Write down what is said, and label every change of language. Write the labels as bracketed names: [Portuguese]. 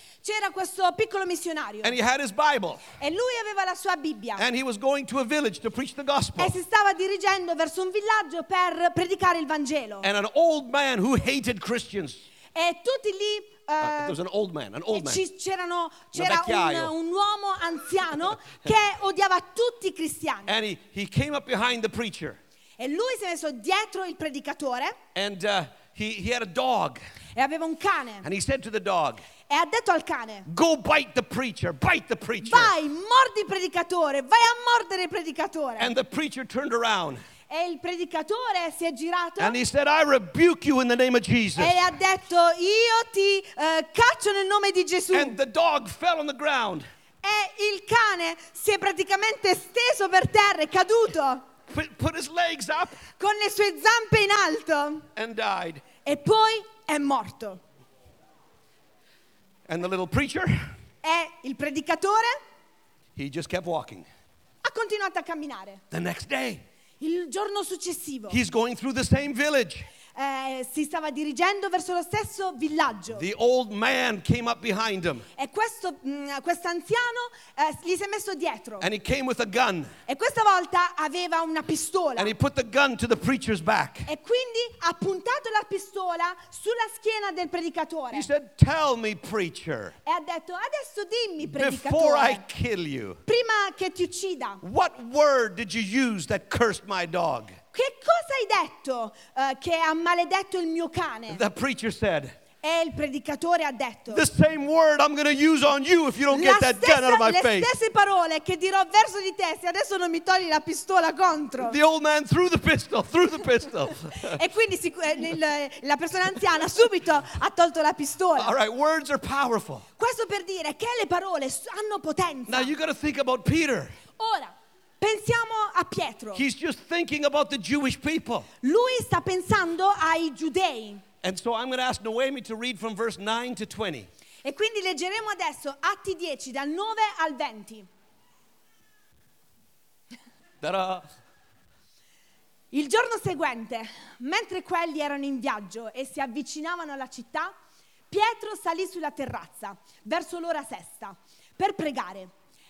[Italian] C'era questo piccolo missionario. [English] And he had his Bible. [Italian] E lui aveva la sua Bibbia. [English] And he was going to a village to preach the gospel. [Italian] E si stava dirigendo verso un villaggio per predicare il Vangelo. [English] And an old man who hated Christians. [Italian] E tutti lì. [English] There was an old man, an old man. [Italian] C'era un uomo anziano che odiava tutti i cristiani. [English] And he came up behind the preacher. [Italian] E lui si è messo dietro il predicatore. [English] And he had a dog. [Italian] E aveva un cane. [English] And he said to the dog. [Italian] E ha detto al cane. [English] Go bite the preacher, bite the preacher. [Italian] Vai, mordi il predicatore, vai a mordere il predicatore. [English] And the preacher turned around. [Italian] E il predicatore si è girato. [English] And he said, "I rebuke you in the name of Jesus." [Italian] E ha detto, "Io ti caccio nel nome di Gesù." [English] And the dog fell on the ground. [Italian] E il cane si è praticamente steso per terra, è caduto. [English] Put his legs up. [Italian] Con le sue zampe in alto. [English] And died. [Italian] E poi è morto. [English] And the little preacher? [Italian] E il predicatore? [English] He just kept walking. [Italian] Ha continuato a camminare. [English] The next day. [Italian] Il giorno successivo. [English] He's going through the same village. [Italian] si stava dirigendo verso lo stesso villaggio. [English] The old man came up behind him. [Italian] E questo quest'anziano gli si è messo dietro. [English] And he came with a gun. [Italian] E questa volta aveva una pistola. [English] And he put the gun to the preacher's back. [Italian] E quindi ha puntato la pistola sulla schiena del predicatore. [English] He said, "Tell me, preacher." [Italian] E ha detto, "Adesso dimmi, predicatore." [English] Before I kill you. [Italian] Prima che ti uccida. [English] What word did you use that cursed my dog? [Italian] Che cosa hai detto che ha maledetto il mio cane? [English] The preacher said. [Italian] E il predicatore ha detto. [English] The same word I'm going to use on you if you don't get that gun out of my face. [Italian] Le stesse parole che dirò verso di te se adesso non mi togli la pistola contro. [English] The old man threw the pistol. Threw the pistol. [Italian] E quindi la persona anziana subito ha tolto la pistola. [English] All right, words are powerful. [Italian] Questo per dire che le parole hanno potenza. [English] Now you got to think about Peter. [Italian] Ora. Pensiamo a Pietro. [English] He's just thinking about the Jewish people. [Italian] Lui sta pensando ai giudei. [English] And so I'm going to ask Noemi to read from verse 9 to 20. [Italian] E quindi leggeremo adesso Atti 10 dal 9 al 20. Ta-da. Il giorno seguente, mentre quelli erano in viaggio e si avvicinavano alla città, Pietro salì sulla terrazza verso l'ora sesta per pregare.